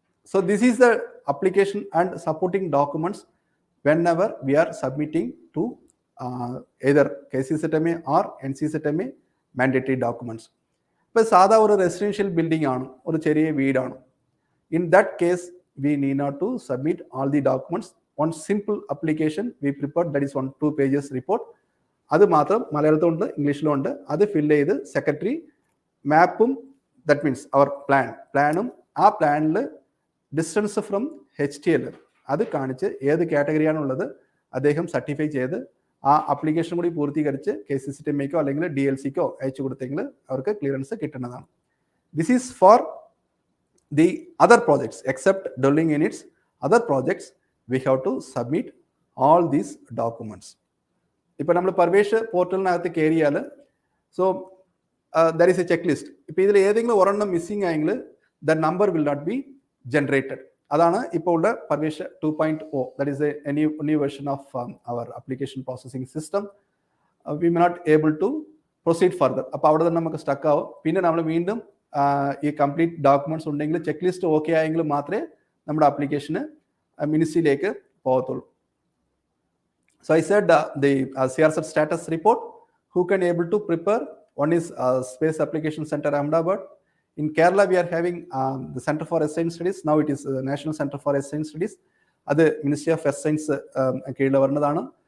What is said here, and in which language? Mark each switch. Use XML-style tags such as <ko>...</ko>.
<en>So this is the application and supporting documents whenever we are submitting to either KCZMA or NCZMA mandatory documents.</en> <ml>ഇപ്പോൾ സാധാ ഒരു residential building ആണ്, ഒരു ചെറിയ വീടാണ്.</ml> <en>In that case, we need not to submit all the documents. One simple application we prepared, that is 1-2 pages report.</en> <ml>അത് മാത്രം മലയാളത്തിലുണ്ട്, ഇംഗ്ലീഷിലുണ്ട്. അത് ഫില്ല് ചെയ്ത് സെക്രട്ടറി മാപ്പും,</ml> <en>that means അവർ പ്ലാനും</en> <ml>ആ പ്ലാനിൽ ഡിസ്റ്റൻസ് ഫ്രം HTL അത് കാണിച്ച് ഏത് കാറ്റഗറിയാണുള്ളത് അദ്ദേഹം സർട്ടിഫൈ ചെയ്ത് ആ അപ്ലിക്കേഷൻ കൂടി പൂർത്തീകരിച്ച് KCCTMAക്കോ അല്ലെങ്കിൽ DLCക്കോ അയച്ചു കൊടുത്തെങ്കിൽ അവർക്ക് ക്ലിയറൻസ് കിട്ടുന്നതാണ്.</ml> <en>This is for the other projects. Except dwelling units, other projects we have to submit all these documents.</en> <ml>ഇപ്പോൾ നമ്മൾ പർവേഷ് പോർട്ടലിനകത്ത് കയറിയാൽ</ml> <en>So there is a checklist.</en> <ml>ഇപ്പോൾ ഇതിൽ ഏതെങ്കിലും ഒരെണ്ണം മിസ്സിംഗ് ആയെങ്കിൽ</ml> <en>The number will not be generated.</en> <ml>അതാണ് ഇപ്പോൾ ഉള്ള Parvesh 2.0.</ml> <en>That is a new version of our application processing system. We may not able to proceed further.</en> <ml>അപ്പോൾ അവിടെ തന്നെ നമുക്ക് സ്റ്റക്ക് ആവും. പിന്നെ നമ്മൾ വീണ്ടും ഈ കംപ്ലീറ്റ് ഡോക്യുമെന്റ്സ് ഉണ്ടെങ്കിൽ ചെക്ക് ലിസ്റ്റ് ഓക്കെ ആയെങ്കിൽ മാത്രമേ നമ്മുടെ ആപ്ലിക്കേഷന് മിനിസ്ട്രിയിലേക്ക് പോകത്തുള്ളൂ.</ml> <en>So I said the CRZ status report, who can able to prepare? One is Space Application Center Ahmedabad. In Kerala we are having the Center for Science Studies. Now it is National Center for Science Studies. That Ministry of Science</en> <ml>കീഴിൽ വരുന്നതാണ്.</ml>